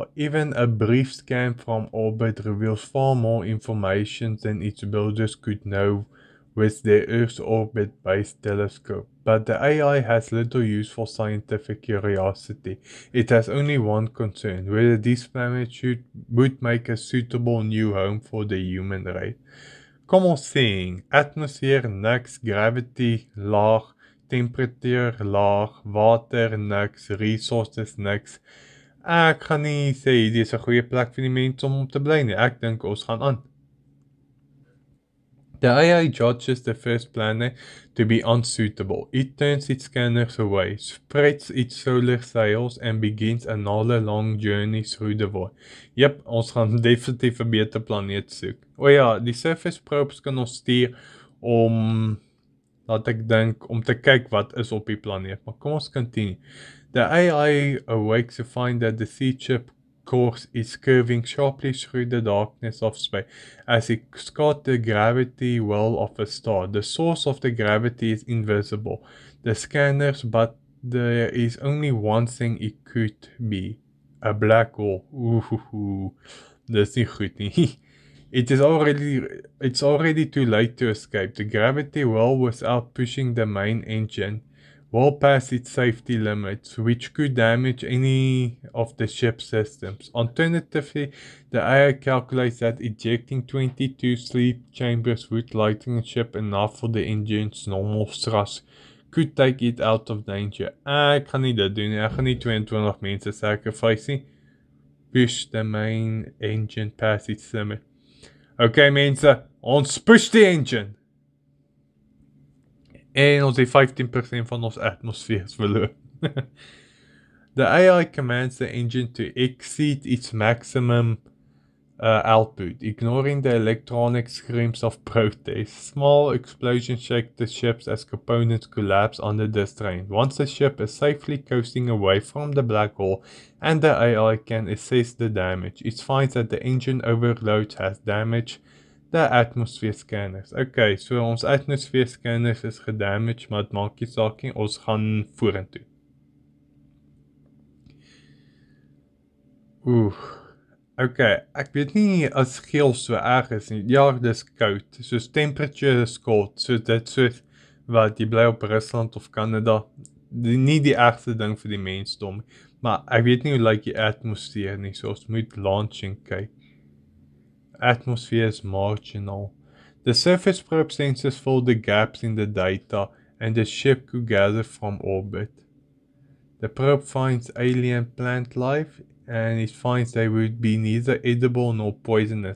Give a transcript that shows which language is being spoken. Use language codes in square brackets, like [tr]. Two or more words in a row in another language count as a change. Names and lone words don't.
[en] Even a brief scan from orbit reveals far more information than its builders could know with their Earth's orbit-based telescope. But the AI has little use for scientific curiosity. It has only one concern, whether this planet would make a suitable new home for the human race. Common thing, [af] atmosphere niks, gravity laag, temperatuur laag, water niks, resources niks. Ek gaan nie sê hierdie is 'n goeie plek vir die mense om te bly nie. Ek dink ons gaan aan. [en] The AI judges the first planet to be unsuitable. It turns its scanners away, spreads its solar sails and begins another long journey through the void. Yep, [af] ons gaan definitief 'n beter planeet soek. O ja, die surface probes kan ons stuur om laat ek dink om te kyk wat is op die planeet. Maar kom ons continue. [en] The AI awakes to find that the seed ship course is curving sharply through the darkness of space as it scots the gravity well of a star. The source of the gravity is invisible. The scanners, but there is only one thing it could be. A black hole. [af] Ooh, dis nie goed nie. [en] It's already too late to escape. The gravity well without pushing the main engine well past its safety limits, which could damage any of the ship's systems. Alternatively, the AI calculates that ejecting 22 sleep chambers would lighten the ship enough for the engine's normal thrust could take it out of danger. [af] Ek gaan nie dit doen nie. Ek gaan nie 22 mense sacrifice nie. [en] Push the main engine past its limit. Okay [af] mense, ons [en] push the engine! [af] En ons het 15% van ons atmosfeer verloor. [en] The AI commands the engine to exceed its maximum output, ignoring the electronic screams of protest. Small explosions shake the ships as components collapse under the strain. Once the ship is safely coasting away from the black hole and the AI can assess the damage, it finds that the engine overload has damaged the atmosphere scanners. [af] Okay, so ons atmosphere scanners is gedamaged, maar het maak nie saak nie, ons gaan vorentoe. Okay, ek weet nie as geel so erg is nie. Ja, dis koud. Soos [en] temperature is cold. [af] So dit soos wat jy bly op Rusland of Canada. Nie die ergste ding vir die mensdom. Maar ek weet nie hoe lyk die atmosfeer nie. So ons moet launching kyk. [en] Atmosphere is marginal. The surface probe sensors fill the gaps in the data and the ship could gather from orbit. The probe finds alien plant life and it finds they would be neither edible nor poisonous.